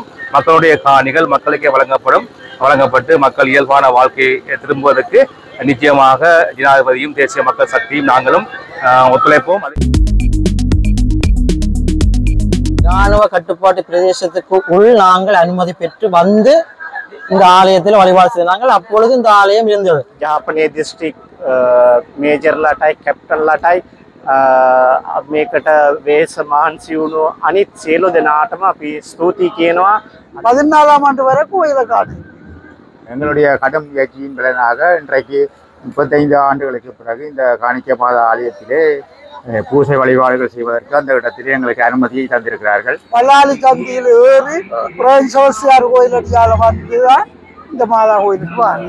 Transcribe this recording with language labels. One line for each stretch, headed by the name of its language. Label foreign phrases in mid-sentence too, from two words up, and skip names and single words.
Tamil: மக்களுடைய காணிகள் மக்களுக்கே வழங்கப்பட்டு மக்கள் இயல்பான வாழ்க்கையை திரும்புவதற்கு நிச்சயமாக ஜனாதிபதியும் தேசிய மக்கள் சக்தியும் நாங்களும் ஒத்துழைப்போம். இராணுவ கட்டுப்பாட்டு பிரதேசத்துக்கு உள் நாங்கள் அனுமதி பெற்று வந்து இந்த ஆலயத்தில் வழிபாடு செய்தார்கள். அப்பொழுது இந்த ஆலயம் இருந்தது.
Sinhala: ජාපනයේ දිස්ත්‍රික් මේජර්ලාටයි කැප්ටන්ලාටයි මේකට වේස මහන්සි වුණු අනිත් සියලු දෙනාටම අපි ස්තුතියි කියනවා.
Tamil: 14ஆம் ஆண்டு வரை கோயிலை காடு. எங்களுடைய கடும் முயற்சியின் பலனாக இன்றைக்கு 35 ஆண்டுகளுக்கு பிறகு இந்த காணிக்கை மாதா ஆலயத்திலே பூசை வழிபாடுகள் செய்வதற்கு அந்த இடத்திலே எங்களுக்கு அனுமதியை தந்திருக்கிறார்கள். பல்லாளி சந்தியில் ஏறி சோசியார் கோயில் அடியால வந்து இந்த மாதா கோயிலுக்கு